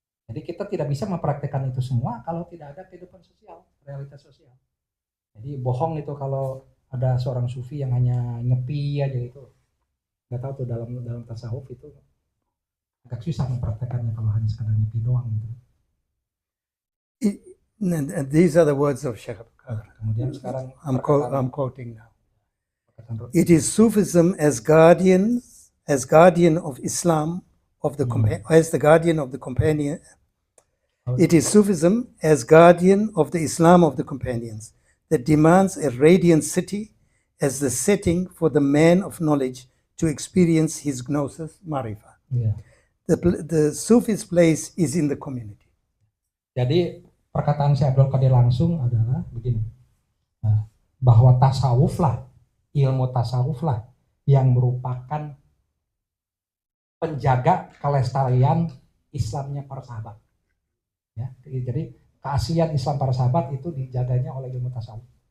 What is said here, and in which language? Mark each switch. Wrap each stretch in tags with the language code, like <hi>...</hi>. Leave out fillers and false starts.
<id>Jadi kita tidak bisa mempraktekkan itu semua kalau tidak ada kehidupan sosial, realitas sosial. Jadi bohong itu kalau ada seorang sufi yang hanya nyepi aja itu. Nggak tahu tuh dalam tasawuf itu agak susah mempraktekannya kalau hanya sekadar nyepi doang gitu.</id> <en>And these are the words of Sheikh Abdul Qadir.</en> <id>Kemudian sekarang</id> <en>I'm quoting now. It is Sufism as guardian of Islam as the guardian of the companion. It is Sufism as guardian of the Islam of the companions that demands a radiant city as the setting for the man of knowledge to experience his gnosis marifa. Yeah. The Sufi's place is in the community.</en> <id>Jadi perkataan Syekh Abdul Qadir langsung adalah begini, bahwa tasawuf lah, ilmu tasawuf lah yang merupakan penjaga kelestarian Islamnya para sahabat. Ya, jadi keaslian Islam para sahabat itu dijaganya oleh ilmu tasawuf.</id>